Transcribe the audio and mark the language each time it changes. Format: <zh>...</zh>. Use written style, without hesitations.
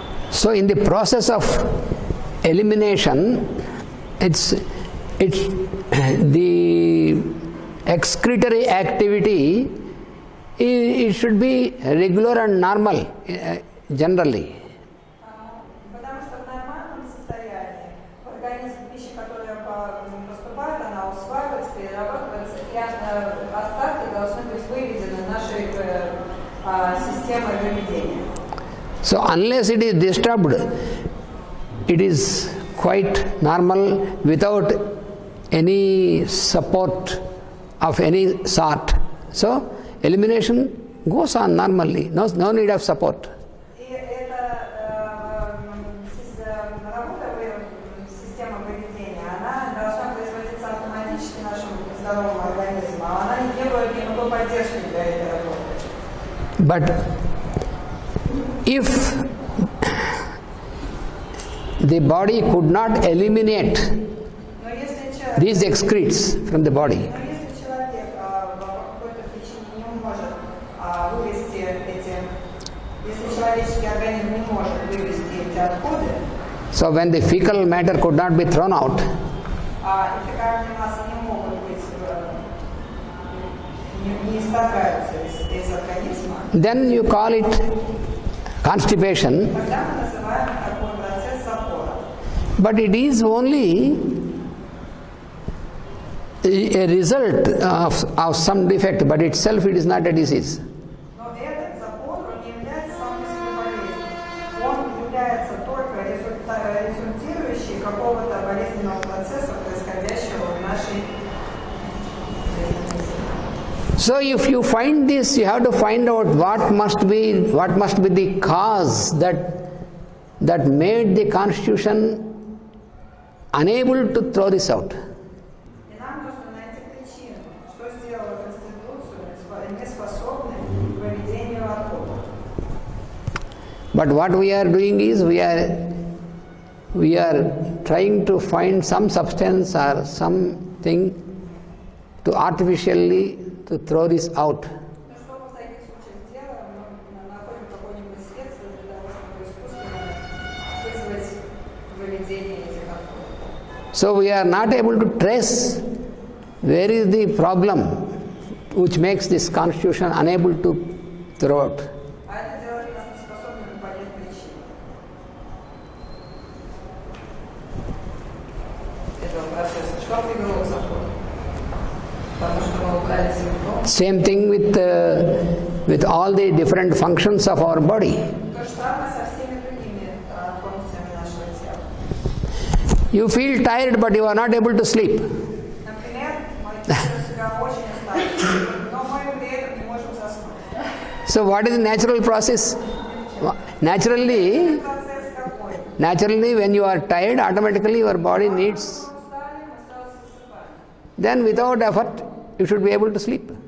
<en>So in the process of elimination, the excretory activity, it should be regular and normal generally.</en> <ru>Потому что в нормальном состоянии в организм пища, которая поступает, она усваивается, перерабатывается, и остатки должны быть выведены нашей системой выведения.</ru> <en>So unless it is disturbed, it is quite normal without any support of any sort. So elimination goes on normally, no need of support.</en> <ru>И эта работа системы выведения, она должна производиться автоматически нашим здоровым организмом, а она не требует никакой поддержки для этой работы.</ru> <en>But if the body could not eliminate</en> <ru>Но если человек,</ru> <en>these excretes from the body,</en> <ru>но если человек по какой-то причине не может вывести эти, если человеческий организм не может вывести эти отходы,</ru> <en>so when the fecal matter could not be thrown out,</en> <ru>и фекальные массы не могут быть, не исторгаются из организма,</ru> <en>then you call it constipation,</en> <ru>тогда мы называем такой процесс запора.</ru> <en>but it is only a result of some defect, but itself it is not a disease.</en> <ru>Но этот запор, он не является сам по себе болезнью. Он является только результирующий какого-то болезненного процесса, происходящего в нашей жизни.</ru> <en>So if you find this, you have to find out what must be the cause that made the constitution unable to throw this out.</en> <ru>И нам нужно найти причину, что сделало конституцию неспособной к выведению отходов.</ru> <en>But what we are doing is we are trying to find some substance or something to artificially to throw this out.</en> <ru>Но что мы в таких случаях делаем? Мы находим какое-нибудь средство для того, чтобы искусственно вызвать выведение этих отходов.</ru> <en>So we are not able to trace where is the problem which makes this constitution unable to throw out.</en> <ru>А это делает нас неспособными понять причину этого процесса. Что привело к запору? Потому что мы убрали симптом.</ru> <en>Same thing with all the different functions of our body.</en> <ru>То же самое со всеми другими функциями нашего тела.</ru> <en>You feel tired but you are not able to sleep.</en> <ru>Например, мы чувствуем себя очень усталыми, но мы при этом не можем заснуть.</ru> <en>So what is the natural process? Naturally,</en> <ru>Процесс какой?</ru> <en>when you are tired, automatically your body needs.</en> <ru>Мы устали, мы сразу засыпаем.</ru> <en>Then without effort, you should be able to sleep</en>